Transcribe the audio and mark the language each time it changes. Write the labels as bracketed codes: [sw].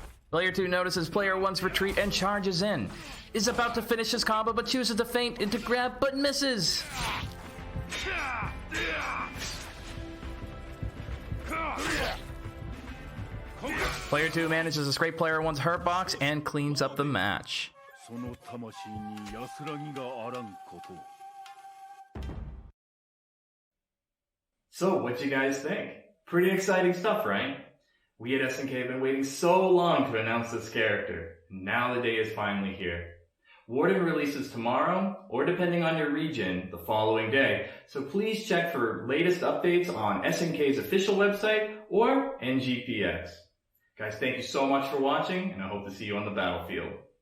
[en] Player 2 notices player 1's retreat and charges in. Is about to finish his combo, but chooses to feint into grab, but misses. Player 2 manages to scrape player 1's hurt box and cleans up the match. [ja] その魂に安らぎがあらんこと [en] So, what you guys think? Pretty exciting stuff, right? We at SNK have been waiting so long to announce this character. Now the day is finally here. Warden releases tomorrow, or depending on your region, the following day. So please check for latest updates on SNK's official website or NGPX. Guys, thank you so much for watching, and I hope to see you on the battlefield.